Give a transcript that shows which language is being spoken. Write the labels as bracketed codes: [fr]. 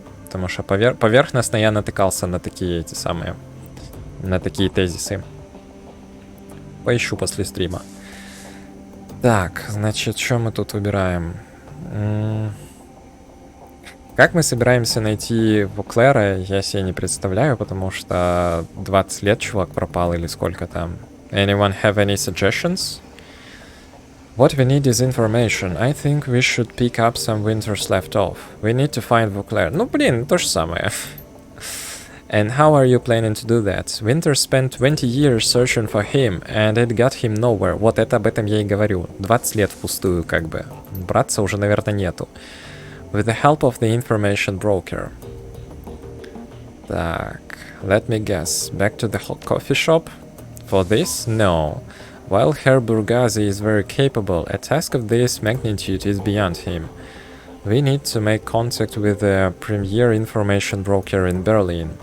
[ru] Потому что поверхностно я натыкался на такие эти самые, на такие тезисы. Поищу после стрима. Так, значит, что мы тут выбираем? Как мы собираемся найти Воклера, я себе не представляю, потому что 20 лет чувак пропал или сколько там. [en] Anyone have any suggestions? What we need is information. I think we should pick up some winters left off. We need to find Vauclair. [ru] Ну, блин, то же самое. [en] And how are you planning to do that? Winter spent 20 years searching for him, and it got him nowhere. [ru] Вот это об этом я и говорю. 20 лет впустую, как бы. Братца уже, наверное, нету. [en] With the help of the information broker. Так, let me guess. Back to the hot coffee shop? For this? No. While Herr Burgazi is very capable, a task of this magnitude is beyond him. We need to make contact with the premier information broker in Berlin.